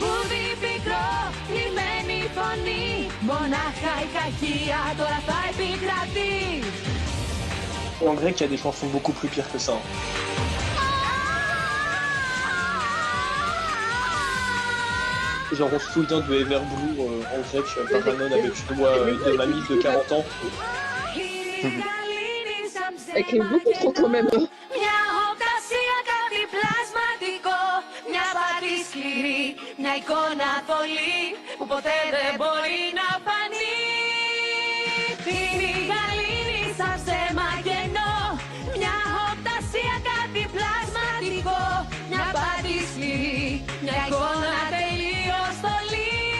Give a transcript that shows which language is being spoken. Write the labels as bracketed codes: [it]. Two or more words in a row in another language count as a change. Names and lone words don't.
[fr] Et en grec, il y a des chansons beaucoup plus pires que ça. Genre, on se souvient de Everblue en grec, Paranon avec une voix de mamie de 40 ans. Elle crie beaucoup trop quand même. [el] Μια οπτασία κάτι πλασματικό, μια πάτη σκληρή, μια εικόνα θολή που ποτέ δεν μπορεί να φανεί. Είναι η γαλήνη σαν ψέμα κενό, μια οπτασία κάτι πλασματικό, μια πάτη σκληρή, μια εικόνα τελείως θολή.